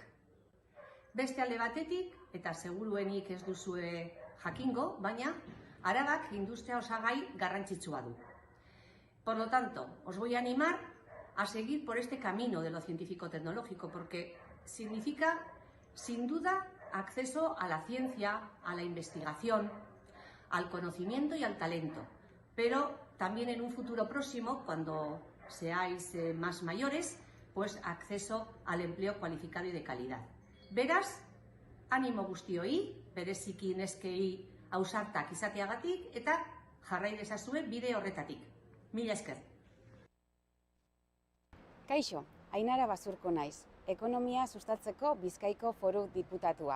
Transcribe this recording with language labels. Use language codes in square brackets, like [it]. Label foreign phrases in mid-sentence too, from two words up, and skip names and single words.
[eu] Beste alde batetik, eta seguruenik ez duzue jakingo, baina Arabak industria osagai garrantzitsua du. [es] Por lo tanto, os voy a animar a seguir por este camino de lo científico-tecnológico, porque significa, sin duda, acceso a la ciencia, a la investigación, al conocimiento y al talento, pero también en un futuro próximo, cuando seáis más mayores, pues acceso al empleo cualificado y de calidad. [eu] Beraz, animo guztioi, bereziki neskei ausartak izateagatik eta jarrai dezazue bide horretatik. Mila esker. Kaixo, Ainara Basurko naiz, ekonomia sustatzeko Bizkaiko Foru Diputatua.